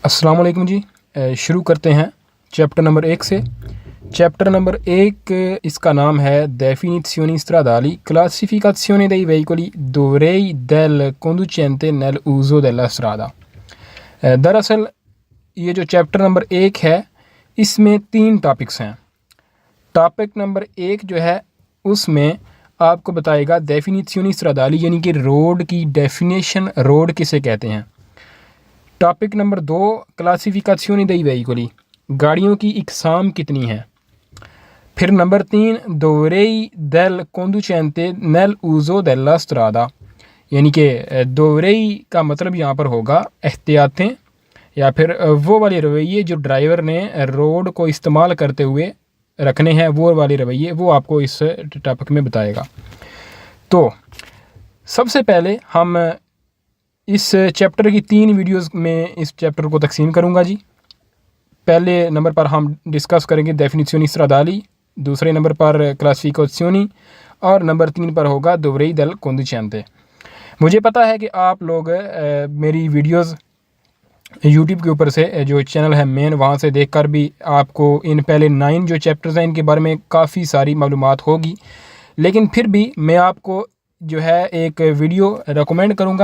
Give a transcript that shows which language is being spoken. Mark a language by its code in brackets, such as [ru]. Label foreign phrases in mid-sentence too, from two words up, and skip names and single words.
[ar] السلام علیکم [ur] جی. شروع کرتے ہیں [en] chapter number [ur] 1 سے. [en] chapter number [ur] 1 اس کا نام ہے [it] definizioni stradali, classificazione dei veicoli, dovrei del conducente nel uso della strada। [ur] دراصل یہ جو [en] chapter number [ur] 1 ہے اس میں 3 ٹاپکس ہیں. [en] topic number [ur] 1 جو ہے اس میں آپ کو بتائے گا [it] definizioni stradali [ur] یعنی کہ روڈ کی ڈیفینیشن، روڈ کسے کہتے ہیں. [en] topic number [it] 2 classificazioni dei veicoli, [ur] گاڑیوں کی اقسام کتنی ہے. [it] फिर नंबर 3 dovrei del conducente nel uso della strada, [ur] یعنی کہ dovrei کا مطلب یہاں پر ہوگا احتیاطیں یا پھر وہ والے رویے جو ڈرائیور نے روڈ کو استعمال کرتے ہوئے رکھنے ہیں، وہ والے رویے وہ آپ کو اس ٹاپک میں بتائے گا. تو سب سے پہلے ہم اس چیپٹر کی 3 ویڈیوز میں اس چیپٹر کو تقسیم کروں گا جی. پہلے نمبر پر ہم ڈسکس کریں گے [it] definizioni stradali, [ur] دوسرے نمبر پر classificazioni اور نمبر 3 پر ہوگا [it] dovrei del conducente। [ur] مجھے پتا ہے کہ آپ لوگ میری ویڈیوز یوٹیوب کے اوپر سے جو چینل ہے مین، وہاں سے دیکھ کر بھی آپ کو ان پہلے 9 جو چیپٹرز ہیں ان کے بارے میں کافی ساری معلومات ہوگی، لیکن پھر بھی میں آپ کو جو ہے ایک ویڈیو ریکمینڈ کروں گا.